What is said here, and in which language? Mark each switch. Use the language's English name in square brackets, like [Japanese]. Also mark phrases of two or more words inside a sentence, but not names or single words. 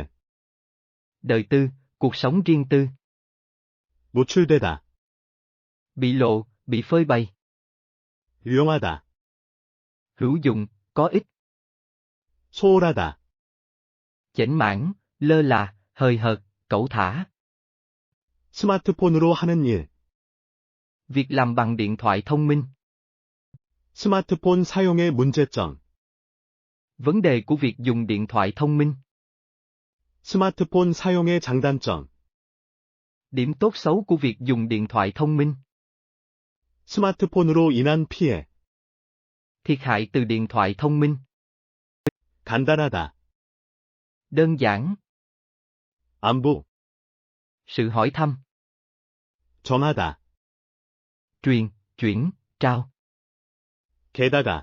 [Vietnamese] Đời tư, cuộc sống riêng tư. [Korean] 노출되다, [Vietnamese] Bị lộ, bị phơi bày. [Korean] 유용하다, [Vietnamese] Hữu dụng, có ích. [Korean] 소홀하다, [Vietnamese] Chểnh mãn, lơ là, hời hợt, cẩu thả. [Korean] 스마트폰으로 하는 일, [Vietnamese] Việc làm bằng điện thoại thông minh. [Korean] 스마트폰 사용의 문제점, [Vietnamese] Vấn đề của việc dùng điện thoại thông minh. [Korean] 스마트폰 사용의 장단점, [Vietnamese] Điểm tốt xấu của việc dùng điện thoại thông minh. [Korean] 스마트폰으로 인한 피해, [Vietnamese] Thiệt hại từ điện thoại thông minh. [Korean] 간단하다, [Vietnamese] Đơn giản. [Korean] 안부, [Vietnamese] Sự hỏi thăm. [Korean] 전하다, [Vietnamese] Truyền, chuyển, trao. [Korean] 게다가,